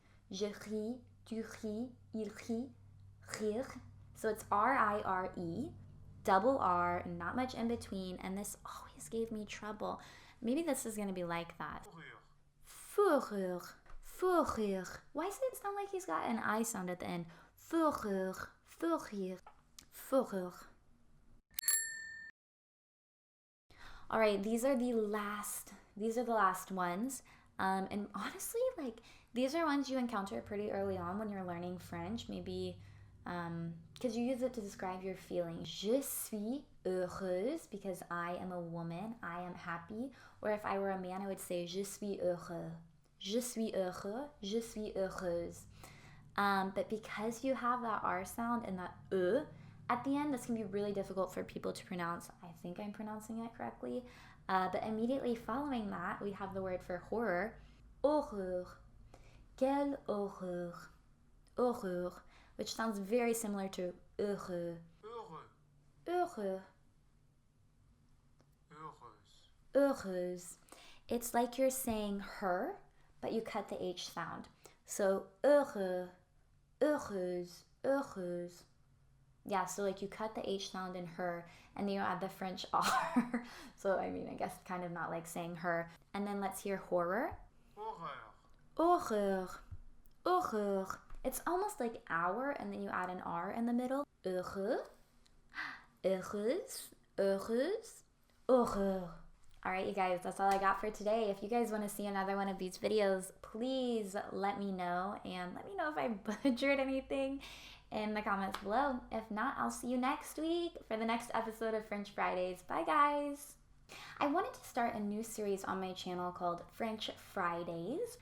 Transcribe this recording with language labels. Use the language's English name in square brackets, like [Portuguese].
[French] Je ris, tu ris, il rit, rire. [English] So it's R-I-R-E. Double R, not much in between, and this always gave me trouble. Maybe this is going to be like that. [French] Fourrure. Fourrure, fourrure. [English] Why does it sound like he's got an I sound at the end? [French] Fourrure, fourrure, fourrure. [English] All right, these are the last ones. And honestly, like, these are ones you encounter pretty early on when you're learning French. Maybe because you use it to describe your feelings. [French] Je suis heureuse [English] because I am a woman, I am happy. Or if I were a man, I would say [French] je suis heureux. Je suis heureux, je suis heureuse. [English] But because you have that R sound and that at the end, this can be really difficult for people to pronounce. I think I'm pronouncing it correctly. But immediately following that, we have the word for horror. Horreur. [French] Quelle horreur. Horreur. [English] Which sounds very similar to heureux. [French] Heureux. Heureux. Heureuse. Heureuse. [English] It's like you're saying her, but you cut the H sound. [French] So heureux, heureuse, heureuse. [English] Yeah, so like you cut the H sound in her, and then you add the French R. So I mean, I guess kind of not like saying her. And then let's hear horror. [French] Horreur. Horreur. Horreur. [English] It's almost like hour, and then you add an R in the middle. [French] Heureux, heureuse, heureuse, horreur. [English] All right, you guys, that's all I got for today. If you guys want to see another one of these videos, please let me know, and let me know if I butchered anything in the comments below. If not, I'll see you next week for the next episode of French Fridays. Bye, guys. I wanted to start a new series on my channel called French Fridays.